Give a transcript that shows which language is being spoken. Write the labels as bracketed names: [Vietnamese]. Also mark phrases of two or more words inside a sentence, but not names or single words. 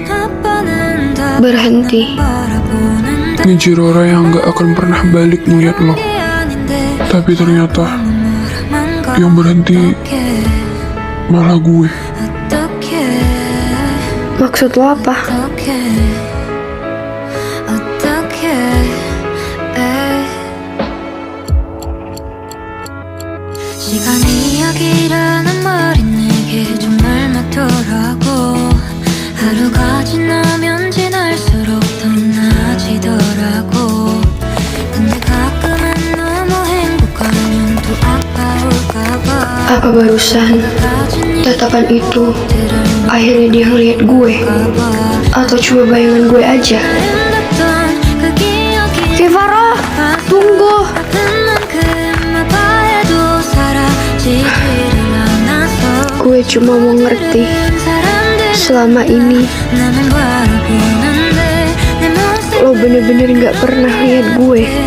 [Indonesian] Berhenti. ngejar orang yang gak akan pernah balik ngeliat lo. Tapi ternyata yang berhenti malah gue. Maksud lo apa? [Korean] 시간이 이야기라는 말이 내게 정말 맞더라고. 하루가 지나면 지날수록 더 나아지더라고. 근데 가끔은 너무 행복하면 또 아까울까봐. [Indonesian] Apa barusan tatapan itu akhirnya dia ngeliat gue? Atau cuma bayangan gue aja? Kevaro, tunggu! Gue cuma mau ngerti selama ini lo bener-bener gak pernah lihat gue.